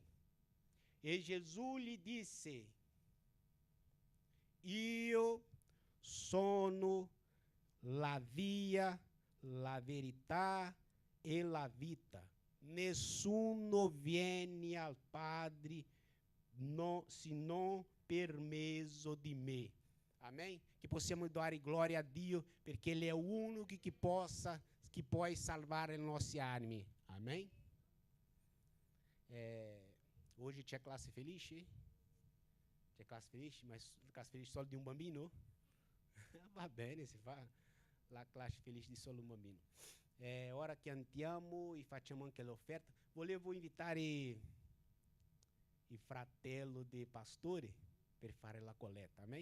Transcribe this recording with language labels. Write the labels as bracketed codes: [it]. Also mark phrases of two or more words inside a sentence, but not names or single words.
[it] E Gesù gli disse: io sono la via, la verità e la vita. Nessuno viene al Padre se non per mezzo di me. Amém? Que possiamo dare glória a Dio, perché Ele è l'unico che può salvare le nostre anime. Amém? Hoje c'è classe felice? C'è classe felice, mas classe felice solo di un bambino? Va bene, si fa la classe felice di solo un bambino. Ora cantiamo e facciamo anche l'offerta. Volevo invitare il fratello dei pastori per fare la colletta, amém?